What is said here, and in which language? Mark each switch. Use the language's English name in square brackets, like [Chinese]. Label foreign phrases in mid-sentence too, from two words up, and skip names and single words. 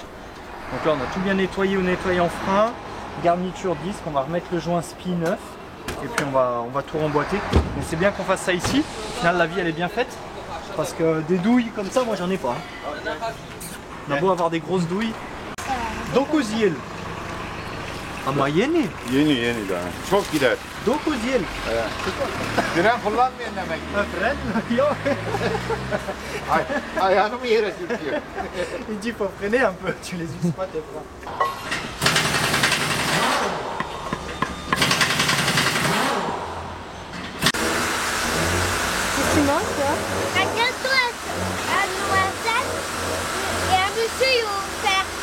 [French] Donc là on a tout bien nettoyé au nettoyant frein, garniture disque, on va remettre le joint Spi neuf et puis on va tout remboîter. Mais c'est bien qu'on fasse ça ici, au final la vie elle est bien faite parce que des douilles comme ça moi j'en ai pas. On a beau avoir des grosses douilles. [Turkish] Dokuz yıl. Ama yeni. Yeni daha. Çok gider. 9 yıl. Fren kullanmayan demek. Fren yok. Ayağını mı yere sürtüyor? [French] Il dit faut freiner un peu, tu les uses pas tes freins. Qu'est-ce que tu manges toi? Un gâteau à noisette et un monsieur offert.